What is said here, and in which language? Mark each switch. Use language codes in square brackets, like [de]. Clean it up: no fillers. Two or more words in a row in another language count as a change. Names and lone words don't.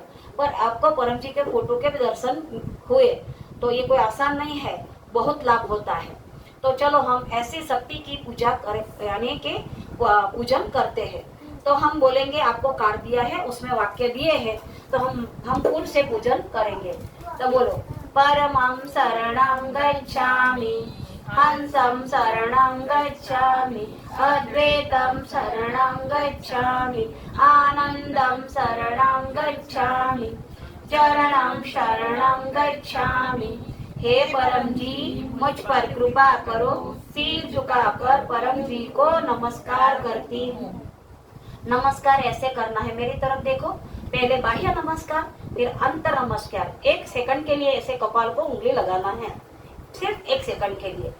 [hi] पर आपको परम जी के फोटो के दर्शन हुए, तो ये कोई आसान नहीं है, बहुत लाभ होता है। तो चलो हम ऐसी शक्ति की पूजा करें, यानी कि पूजन करते हैं। तो हम बोलेंगे, आपको कार्ड दिया है, उसमें वाक्य दिए हैं, तो हम फूल से पूजन करेंगे। तो बोलो, [sa] परमं शरणं गच्छामि, हंसं शरणं गच्छामि, अद्वैतं शरणं गच्छामि, आनंदं शरणं गच्छामि, चरणं शरणं गच्छामि। [hi] हे परम जी, मुझ पर कृपा करो। सिर झुकाकर परम जी को नमस्कार करती हूँ। नमस्कार ऐसे करना है, मेरी तरफ देखो। पहले बाह्य नमस्कार, फिर अंतर नमस्कार। 1 सेकंड के लिए ऐसे कपाल को उंगली लगाना है, सिर्फ 1 सेकंड के लिए।